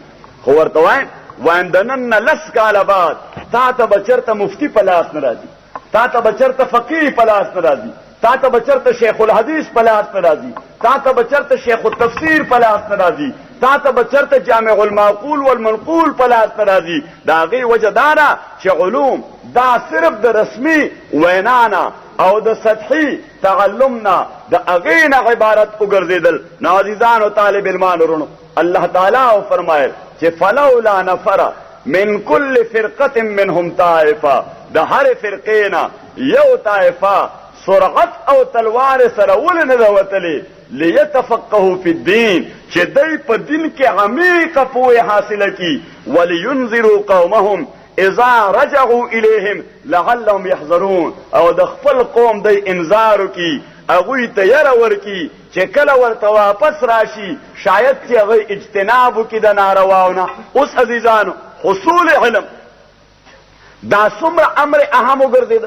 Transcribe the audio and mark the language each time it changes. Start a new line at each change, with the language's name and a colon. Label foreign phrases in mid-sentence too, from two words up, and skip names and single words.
Pashto: خو ورته وایم د نن نه لس کاله بعد تا ته به چېرته مفتي په لاس نه راځي، تا ته به چېرته فقیر په لاس نه راځي، تا ته به چېرته شیخ الحدیث په لاس نه راځي، تا ته به چېرته شیخ التفسیر په لاس نه راځي، تا ته به چېرته جامع المعقول والمنقول په لاس نه راځي. د هغې وجه دا ده چې علوم دا صرف د رسمي وینا نه او د سطحي تعلم نه د هغې نه عبارت وګرځېدل. نو عزیزانو طالب علمانو ورونو، الله تعالی فرمایل چې
Arabic: فلولا نفر من كل فرقة منهم طائفه،
Pashto: د هر فرقې نه یو طائفه سرعت او تلوار سره ولې نه ده وتلې
Arabic: لیتفقهوا فی الدین،
Pashto: چې دی په دین کې عمیقه پوهه حاصله کړي،
Arabic: ولینذروا قومهم اذا رجعوا الیهم لعلهم یحذرون،
Pashto: او د خپل قوم دی انذار وکړي، هغوی ته یره ورکړي چې کله ورته واپس راشي شاید چې هغوی اجتناب وکړي د نارواو نه. اوس عزیزانو حصول علم دا څومره امر اهم وګرځېده.